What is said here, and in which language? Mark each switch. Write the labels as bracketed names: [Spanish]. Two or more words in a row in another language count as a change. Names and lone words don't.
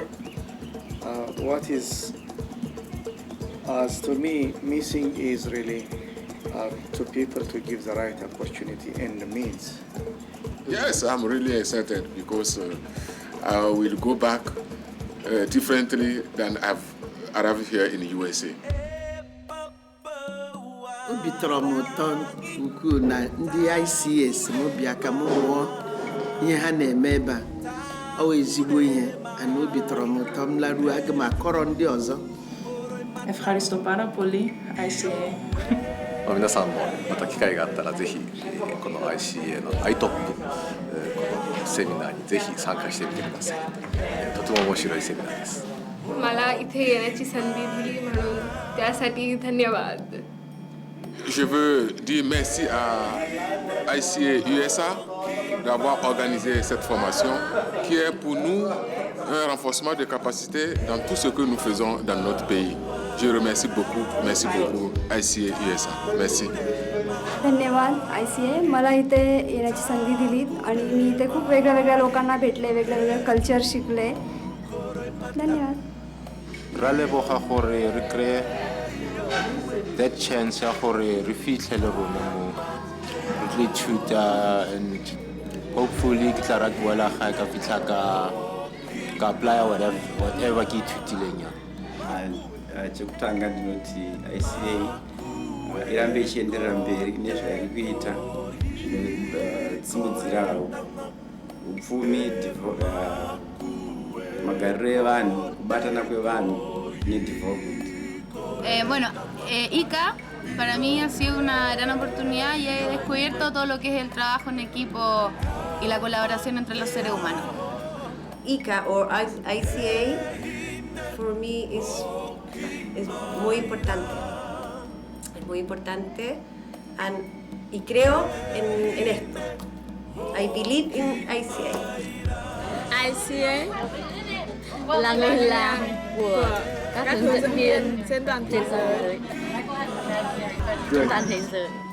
[English] What is, as to me, missing is really to people to give the right opportunity and the means. Yes, I'm really excited because I will go back differently than I've arrived here in the USA. [Igbo] Obi tọrọ m ụtọ ukwuu na ndị ICS m bịa ka m mụọ ihe ha na-eme ebe a. Ọ wụ ezigbo ihe, ana obi tọrọ m ụtọ m laruo aga m akọrọ ndị ọzọ. [Greek] Ευχαριστώ πάρα πολύ, ICA. [Japanese] 皆さんもまた機会があったらぜひこの ICA の ITOP このセミナーにぜひ参加してみてください。とても面白いセミナーです。 [Marathi] मला इथे येण्याची संधी दिली म्हणून त्यासाठी धन्यवाद. [French] Je veux dire merci à ICA USA d'avoir organisé cette formation qui est pour nous un renforcement de capacité dans tout ce que nous faisons dans notre pays. Je remercie beaucoup ICA USA. Merci. [Marathi] धन्यवाद ICA. मला इथे येण्याची संधी दिली आणि मी इथे खूप वेगळ्या लोकांना भेटले, वेगळ्या कल्चर शिकले. धन्यवाद. [Tswana] Ra leboga gore re kry [English] that chance [Tswana] ya gore re fitlhele rona mo re tlo ithuta [English] and hopefully [Tswana] ke tla ra boela ga ka fitlha ka [English] apply whatever [Tswana] ke ithutileng ya. [Shona] Chekutanga ndinoti ICA irambe ichienderera mberi nezvairi kuita zvinosimudzira upfumi, magariro evanhu, kubatana kwevanhu nedevelopment. [Spanish] Bueno, ICA para mí ha sido una gran oportunidad y he descubierto todo lo que es el trabajo en equipo y la colaboración entre los seres humanos. [English] ICA or ICA for me is [Spanish] muy importante. Es muy importante y creo en esto. [English] I believe in ICA. [Vietnamese] ICA là người làm của các hướng dẫn viên trên toàn thế giới. Toàn thế giới.